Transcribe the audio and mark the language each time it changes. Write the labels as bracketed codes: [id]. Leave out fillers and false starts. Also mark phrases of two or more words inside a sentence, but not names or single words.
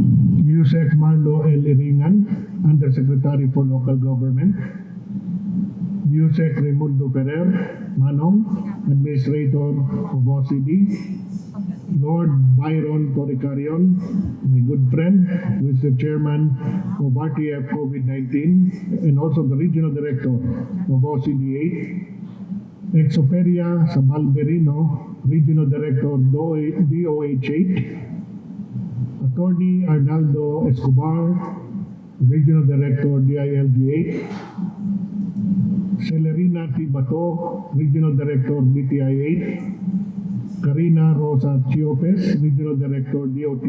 [en] Yusek Marlo L. Iringan, Undersecretary for Local Government. Yusek Raimundo Ferrer, Manong, Administrator of OCD, Lord Byron Toricarion, my good friend, who is the Chairman of RTF COVID-19 and also the Regional Director of OCD 8, Exoperia Sabalberino, Regional Director DOH 8, Attorney Arnaldo Escobar, Regional Director DILG 8, Celerina T. Bato, Regional Director DTI 8, Karina Rosa Chiopes, Regional Director DOT